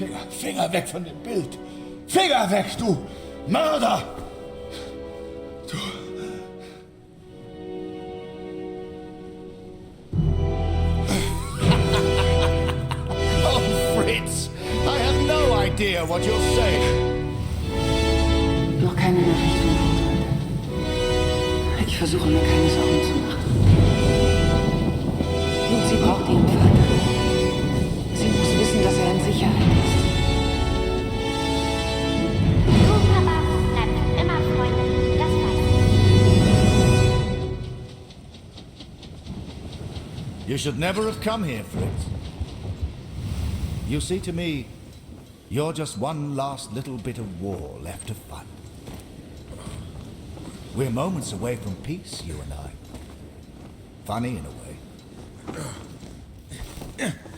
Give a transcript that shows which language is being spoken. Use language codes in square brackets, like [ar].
[de] Finger weg von dem Bild. Finger weg, du Mörder! Du... [en] Oh, Fritz, I have no idea what you're saying. [de] Noch keine Nachricht von Colt heute. Ich versuche mir keine Sorgen zu machen. Lucy braucht ihren Vater. Sie muss wissen, dass er in Sicherheit ist. Du, Papa, bleibt immer Freundin, das weiß ich. [en] You should never have come here, Fritz. You see, to me, you're just one last little bit of war left to fight. We're moments away from peace, you and I. Funny in a way.